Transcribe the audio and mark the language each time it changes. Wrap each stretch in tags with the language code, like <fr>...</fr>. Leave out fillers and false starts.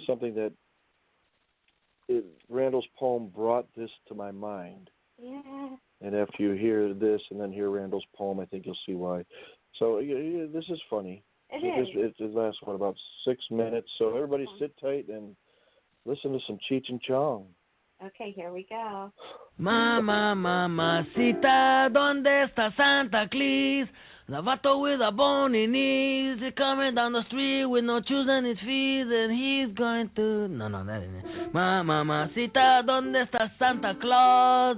<en>Something that Randall's poem brought this to my mind. Yeah. And after you hear this and then hear Randall's poem, I think you'll see why. So yeah, this is funny. It lasts, about 6 minutes. So everybody sit tight and listen to some Cheech and Chong. Okay, here we go.</en> <es>Mama, mamacita, ¿dónde está Santa Claus?</es> <en>The vato with a bony knees, he's coming down the street with no shoes on his feet, and he's going to... No, that isn't it.</en> <es>Mamacita, ¿dónde está Santa Claus?</es>